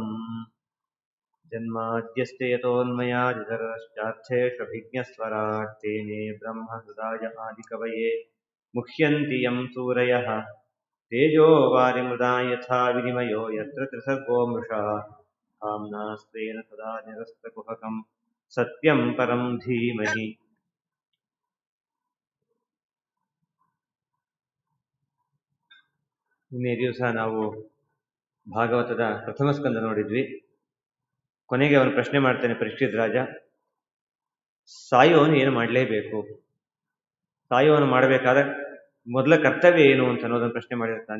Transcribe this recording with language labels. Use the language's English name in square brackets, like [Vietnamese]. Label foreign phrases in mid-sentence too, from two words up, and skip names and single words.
[Sanskrit] जन्माद्यस्य यतोन्मयादितरश्चार्थेष्वभिज्ञस्वराट् तेने ब्रह्महृदाय आदिकवये मुह्यन्ति यं सूरयः तेजो वारिमृदा यथा विनिमयो यत्र त्रिसर्गो मृषा धाम्ना स्वेन सदा निरस्तकुहकं सत्यं परं धीमहि। [Kannada] ನಿನ್ನೆ ದಿವಸ ನಾವು ಭಾಗವತದ ಪ್ರಥಮ ಸ್ಕಂದ ನೋಡಿದ್ವಿ. ಕೊನೆಗೆ ಅವನು ಪ್ರಶ್ನೆ ಮಾಡ್ತಾನೆ, ಪರೀಕ್ಷಿತ್ ರಾಜ, ಸಾಯುವವನು ಏನು ಮಾಡಲೇಬೇಕು, ಸಾಯುವವನು ಮಾಡಬೇಕಾದ ಮೊದಲ ಕರ್ತವ್ಯ ಏನು ಅಂತ ಅನ್ನೋದನ್ನು ಪ್ರಶ್ನೆ ಮಾಡಿರ್ತಾನೆ.